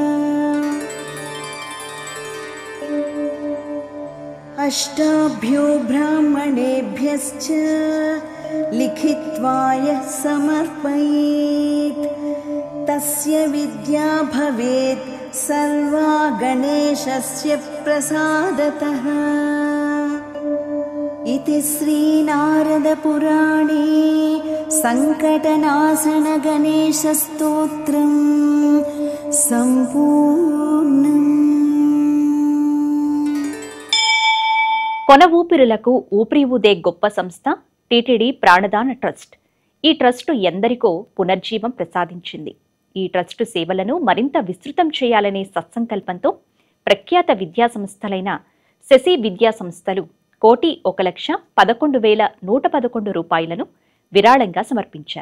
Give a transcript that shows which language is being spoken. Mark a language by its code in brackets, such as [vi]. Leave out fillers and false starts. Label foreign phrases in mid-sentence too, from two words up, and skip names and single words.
[sa] అష్టాభ్యో బ్రాహ్మణేభ్యశ్చ లిఖిత్వా యః సమర్పయేత్ తస్య విద్యా భవేత్ సర్వా గణేశస్య ప్రసాదతః. इति श्रीनारदपुराणे संकटनाशन गणेशस्तोत्रं సంపూర్ణం. [te] కొన ఊపిరులకు ఊపిరి ఊదే గొప్ప సంస్థ టీటీడీ ప్రాణదాన ట్రస్ట్. ఈ ట్రస్టు ఎందరికో పునర్జీవం ప్రసాదించింది. ఈ ట్రస్టు సేవలను మరింత విస్తృతం చేయాలనే సత్సంకల్పంతో ప్రఖ్యాత విద్యా సంస్థలైన శశి విద్యా సంస్థలు 1,11,111 రూపాయలను విరాళంగా సమర్పించారు.